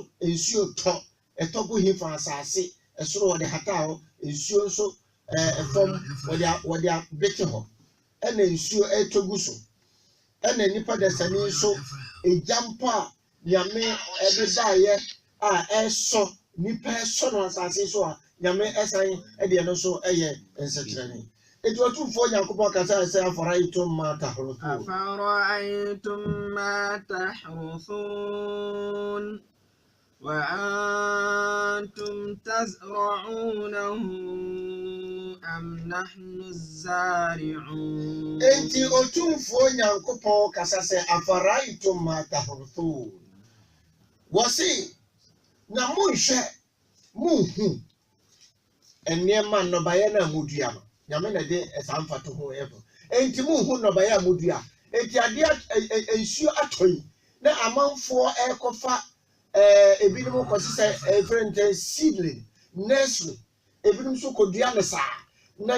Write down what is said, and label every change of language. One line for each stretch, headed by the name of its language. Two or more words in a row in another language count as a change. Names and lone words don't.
Akan: nsuo tɔ ɛtɔgo hifa asase ɛsoro wɔde hata hɔ nsuo nso ɛfam wɔde abete hɔ ɛna nsuo ɛtɔgu so ɛna nipa dasani nso ejampo a nyame ɛbedaeɛ a ɛsɔ nipa ɛsɔ no asase so a nyame ɛsan ɛdeɛ no so ɛyɛ nsɛkyerɛne eti otumfo Nyankopɔn kasa sɛ
Arabic: أفرأيتم ما تحرثون أفرأيتم ما تحرثون وأنتم تزرعونه أم نحن الزارعون
Akan: enti otumfo Nyankopɔn kasa sɛ
Arabic: أفرأيتم ما تحرثون
Akan: wɔsi na monhwɛ monhu nneɛma nnɔbaeɛ na modua no nyame na de ɛsamfa to ho ɛfo enti monhu nnɔbaeɛ a modua enti adeɛ nsuo atɔyi na amanfoɔ ɛkɔfa ebinom kɔsi sɛ ɛfrɛntɛ
English: seedling nursery
Akan: ebinom so kɔdua ne saa na